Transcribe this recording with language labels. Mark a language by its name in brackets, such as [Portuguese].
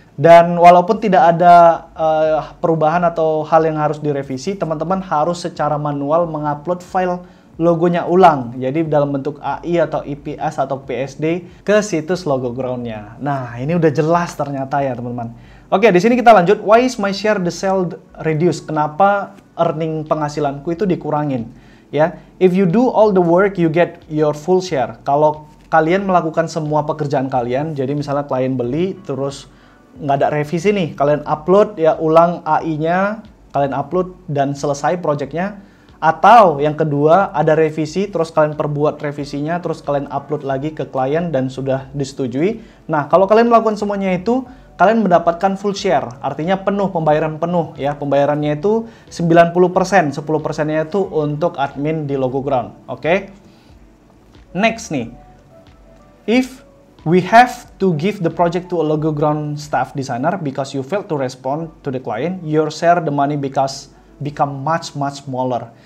[Indonesian] Dan walaupun tidak ada perubahan atau hal yang harus direvisi, teman-teman harus secara manual mengupload file logonya ulang. Jadi dalam bentuk AI atau IPS atau PSD ke situs Logoground-nya. Nah, ini udah jelas ternyata ya, teman-teman. Oke, di sini kita lanjut. [English] Why is my share the sale reduced? [Indonesian] Kenapa earning penghasilanku itu dikurangin? [English] Ya, if you do all the work, you get your full share. [Indonesian] Kalau kalian melakukan semua pekerjaan kalian, jadi misalnya klien beli, terus nggak ada revisi nih, kalian upload ya ulang AI-nya, kalian upload dan selesai projectnya. Atau yang kedua, ada revisi, terus kalian perbuat revisinya, terus kalian upload lagi ke klien dan sudah disetujui. Nah, kalau kalian melakukan semuanya itu, kalian mendapatkan full share, artinya penuh, pembayaran penuh ya. Pembayarannya itu 90%, 10%-nya itu untuk admin di Logoground. Oke. Next nih. [English] If we have to give the project to a Logoground staff designer because you failed to respond to the client, your share the money become much smaller.